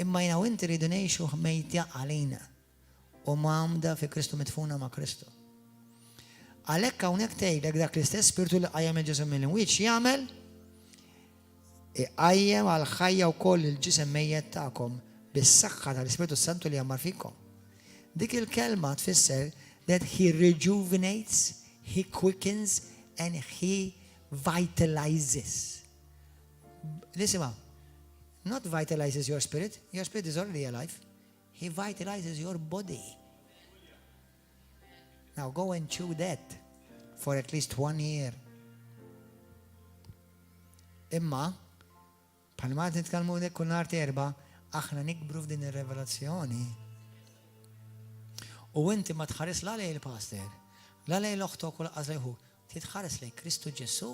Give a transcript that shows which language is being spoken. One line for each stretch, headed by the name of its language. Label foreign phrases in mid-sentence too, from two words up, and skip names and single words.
Maltese: Imma jina u inti rridu ngħixu mejtja għalina u mamda fi Kristu mitfuna ma' Kristu. Għalhekk hawnhekk tgħidlek dak l-istess spiritu li qajjem il-ġisem mill-imwiet x'jagħmel? Iqajjem għal ħajja wkoll il-ġisem mejjed tagħkom bis-saħħa tal-Ispiritu Santu li jammar fikom. Dik il-kelma tfisser
English: that he rejuvenates, he quickens and he vitalizes. Listen, not vitalizes your spirit is already alive. He vitalizes your body. Now go and chew that for at least 1 year.
Maltese: Imma, bħalma nitkellmu dik kull nhar terba, aħna nikbru f'din ir-revelazzjoni. U inti ma tħares la lej il-pastor, la lej l-oħtok u laqqas lejhu, titħares lej Kristu Ġesu.